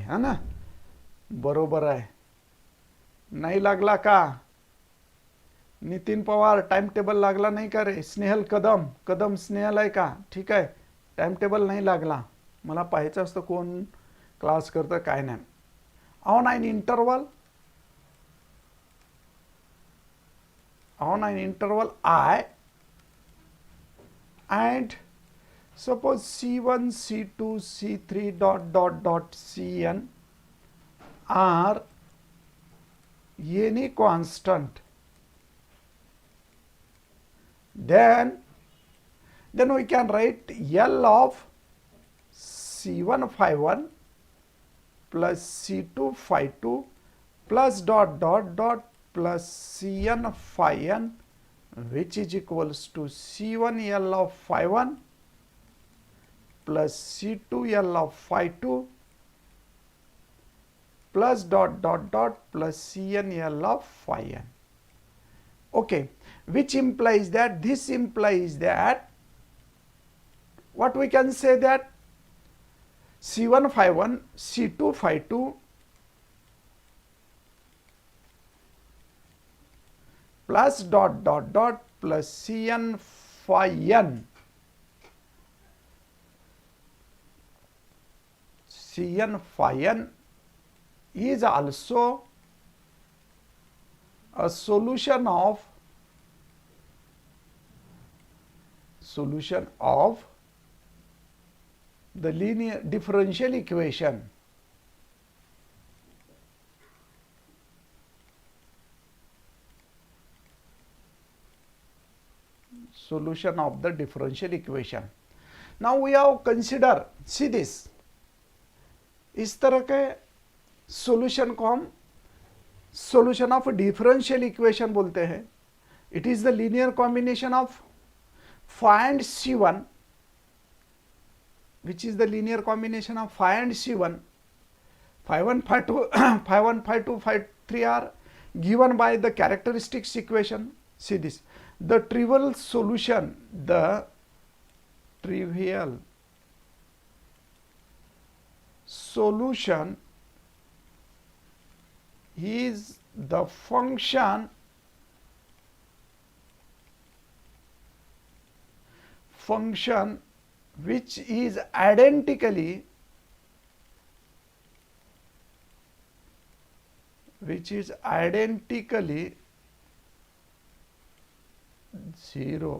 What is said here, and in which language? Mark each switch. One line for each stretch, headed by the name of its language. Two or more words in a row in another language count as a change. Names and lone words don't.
Marathi: हा ना, बरोबर आहे. नाही लागला का? नितीन पवार,
English: time table
Marathi: लागला नाही का रे? स्नेहल कदम स्नेहल आहे का? ठीक आहे,
English: time table
Marathi: नाही लागला. मला पाहायचं असतं कोण क्लास करतं काय नाही.
English: ऑन interval I and suppose C1, C2, C3 dot dot dot Cn are any constant, then we can write L of C1 phi 1 plus C2 phi 2 plus dot dot dot plus Cn phi n, which is equals to C1 L of phi 1 plus C2 L of phi 2 plus dot dot dot plus Cn L of phi n. Okay, which implies that, this implies that, what we can say that C1 phi 1, C2 phi 2 plus dot dot dot plus Cn phi n, Cn phi n is also a solution of the linear differential equation. Solution of the differential equation. Now we have consider, see this,
Hindi: इस तरह के solution को हम
English: solution of differential equation
Hindi: बोलते हैं.
English: It is the linear combination of phi and C1, which is the linear combination of phi and C1. Phi 1, phi 2, phi 1, phi 2, phi 3 are given by the characteristics equation. See this, the trivial solution is the function which is identically zero.